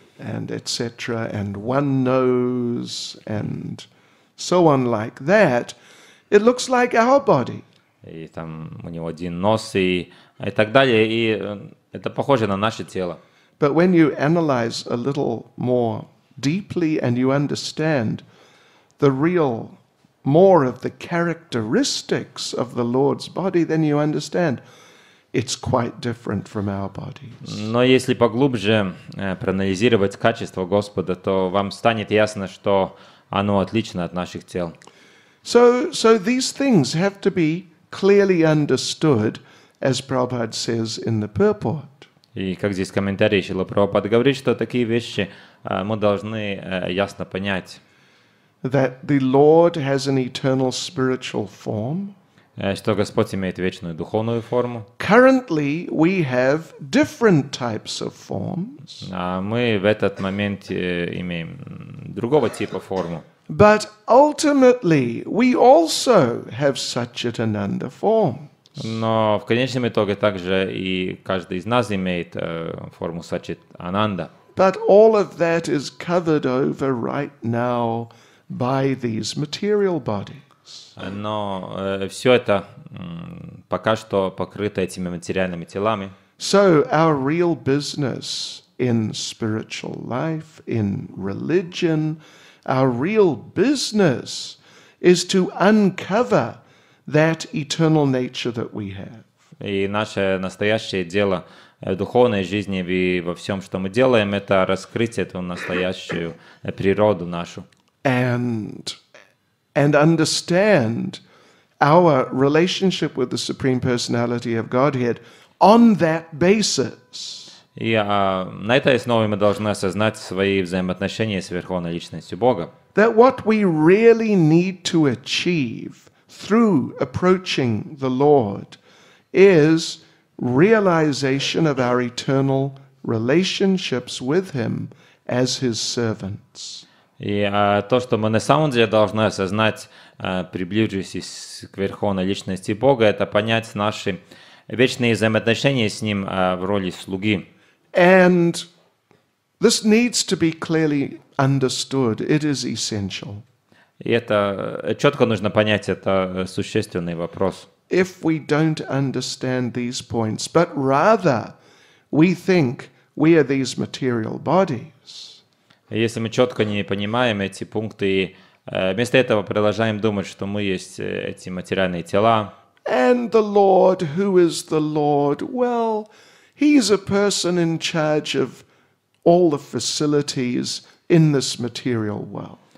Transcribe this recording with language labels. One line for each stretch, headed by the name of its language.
English: And etc. and 1 nose and so on like that. It looks like our body.
Russian: И там у него 1 нос и так далее. И это похоже на наше тело.
English: But when you analyze a little more deeply and you understand the real, more of the characteristics of the Lord's body, then you understand it's quite different from our bodies.
Russian: Но если поглубже проанализировать качество Господа, то вам станет ясно, что оно отлично от наших тел.
English: So these things have to be clearly understood, as Prabhupada says in the purport.
Russian: И как здесь в комментарии Шрила Прабхупада говорит, что такие вещи мы должны ясно понять.
English: That the Lord has an eternal spiritual form.
Russian: Что Господь имеет вечную духовную форму.
English: Currently, we have different types of forms.
Russian: А мы в этот момент имеем другого типа форму.
English: But ultimately, we also have Satchitananda form.
Russian: Но в конечном итоге также и каждый из нас имеет форму Сачит Ананда.
English: But all of that is covered over right now by these material bodies.
Russian: Но все это пока что покрыто этими материальными телами.
English: So our real business in spiritual life, in religion, our real business is to uncover that eternal nature that we have.
Russian: И наше настоящее дело в духовной жизни и во всем, что мы делаем, это раскрыть эту настоящую природу нашу.
English: And understand our relationship with the Supreme Personality of Godhead on that basis.
Russian: И на этой основе мы должны осознать свои взаимоотношения с Верховной Личностью Бога.
English: That what we really need to achieve through approaching the Lord is realization of our eternal relationships with Him as His servants.
Russian: И то, что мы на самом деле должны осознать, приближившись к Верховной Личности Бога, это понять наши вечные взаимоотношения с Ним в роли слуги.
English: And this needs to be clearly understood. It is essential.
Russian: И это четко нужно понять, это существенный вопрос.
English: If we don't understand these points, but rather we think we are these material bodies,
Russian: Если мы четко не понимаем эти пункты и вместо этого продолжаем думать, что мы есть эти материальные тела,
English: and the Lord, who is the Lord? Well, He's a person in charge of all the facilities in this material world.